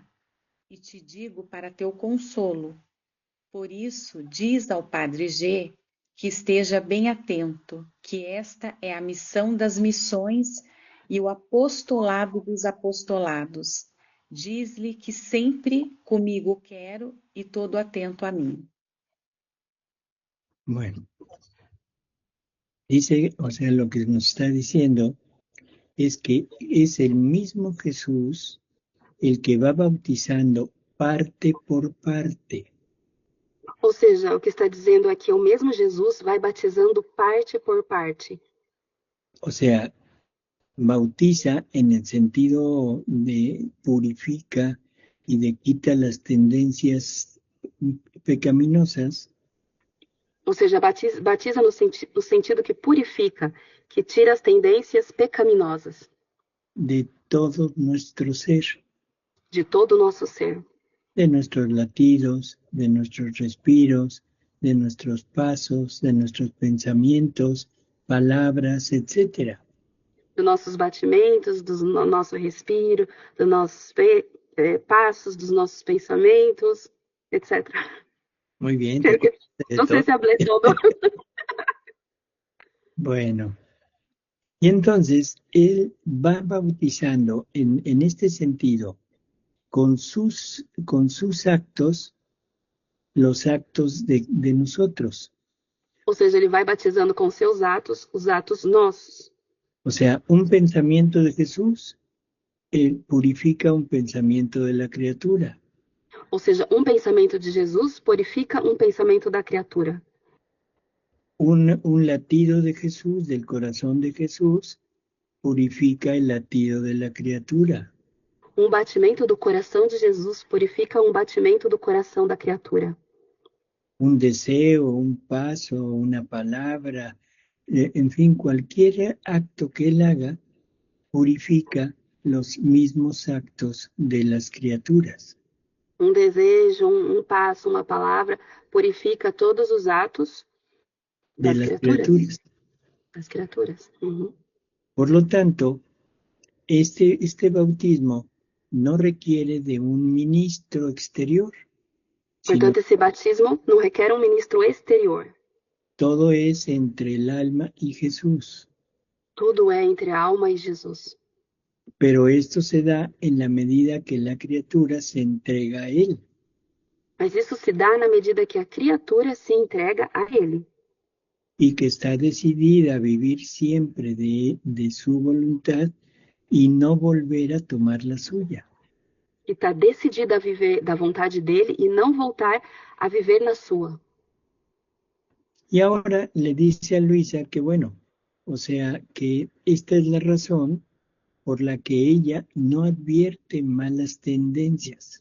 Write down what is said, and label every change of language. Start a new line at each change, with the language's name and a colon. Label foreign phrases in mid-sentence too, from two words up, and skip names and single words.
Portuguese: E te digo para teu consolo. Por isso, diz ao Padre G que esteja bem atento, que esta é a missão das missões e o apostolado dos apostolados. Diz-lhe que sempre comigo quero e todo atento a mim.
Spanish: Bueno, dice, o sea, lo que nos está diciendo es que es el mismo Jesús el que va bautizando parte por parte.
Portuguese: Ou seja, o que está dizendo aqui é o mesmo Jesus vai batizando parte por parte.
Spanish: O sea, bautiza en el sentido de purifica y de quita las tendencias pecaminosas.
Portuguese: Ou seja, batiza no sentido que purifica, que tira as tendências pecaminosas.
Spanish: De todo nuestro ser.
Portuguese: De todo o nosso ser.
Spanish: De nuestros latidos, de nuestros respiros, de nuestros pasos, de nuestros pensamientos, palabras, etc.
Portuguese: Dos nossos batimentos, do nosso respiro, dos nossos passos, dos nossos pensamentos, etc.
Spanish: Muy bien. No sé si hablé todo. Bueno. Y entonces él va bautizando en este sentido con sus actos, los actos de nosotros.
Portuguese: Ou seja, ele vai batizando com seus atos, os atos nossos.
Spanish: O sea, un pensamiento de Jesús purifica un pensamiento de la criatura.
Portuguese: Ou seja, um pensamento de Jesus purifica um pensamento da criatura.
Spanish: Un latido de Jesús, del corazón de Jesús, purifica el latido de la criatura.
Portuguese: Um batimento do coração de Jesus purifica um batimento do coração da criatura.
Spanish: Un deseo, un paso, una palabra, en fin, cualquier acto que él haga, purifica los mismos actos de las criaturas.
Portuguese: Um desejo, um passo, uma palavra, purifica todos os atos
Spanish: de las criaturas.
Portuguese: Das criaturas. Uhum.
Spanish: Por lo tanto, este bautismo no requiere de un ministro exterior, sino
Portuguese: Portanto, esse batismo não requer um ministro exterior.
Spanish: todo es entre el alma y Jesús.
Portuguese: Tudo é entre a alma e Jesus.
Spanish: Pero esto se da en la medida que la criatura se entrega a Él.
Portuguese: Mas isso se dá na medida que a criatura se entrega a Ele.
Spanish: Y que está decidida a vivir siempre de su voluntad y no volver a tomar la suya.
Portuguese: E está decidida a viver da vontade dele e não voltar a viver na sua.
Spanish: Y ahora le dice a Luisa que bueno, o sea que esta es la razón por la que ella no advierte malas tendencias.